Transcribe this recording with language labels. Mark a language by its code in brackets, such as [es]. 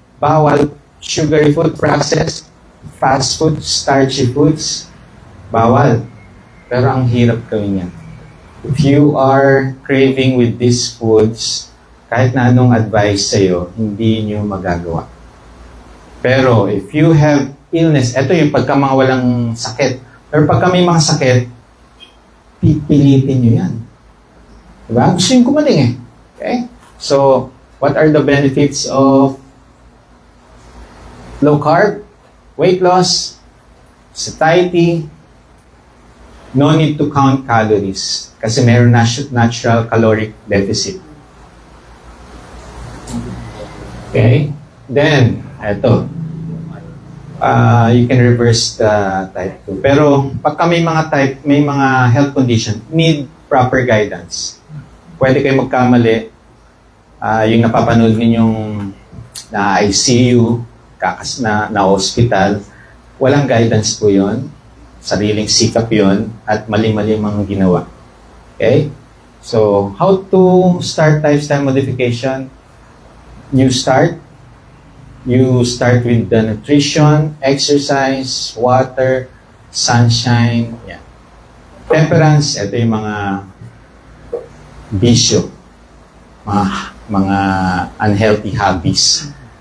[en] Bawal sugary food, processed, fast food, starchy foods. [tl] Bawal. Pero ang hirap gawin yan. [en] If you are craving with these foods, [tl] kahit na anong advice sa'yo, hindi nyo magagawa. Pero [en] if you have illness, [tl] ito yung pagka mga walang sakit. Pero pagka may mga sakit, pipilitin nyo yan. Diba? Gusto yung kumaling eh. Okay? [en] So, what are the benefits of low carb? Weight loss, satiety, no need to count calories [tl] kasi mayroon [en] natural caloric deficit. Okay? Then, eto. You can reverse the type 2. [tl] Pero pagka may mga health condition, [en] need proper guidance. [tl] Pwede kayo magkamali. Yung napapanood ninyong na ICU, na hospital, walang guidance po yun. Sariling sikap yun at mali-mali mga ginawa. Okay? [en] So, how to start lifestyle modification? You start with the nutrition, exercise, water, sunshine, yan. [tl] Temperance, ito yung mga bisyo, mga [en] unhealthy hobbies.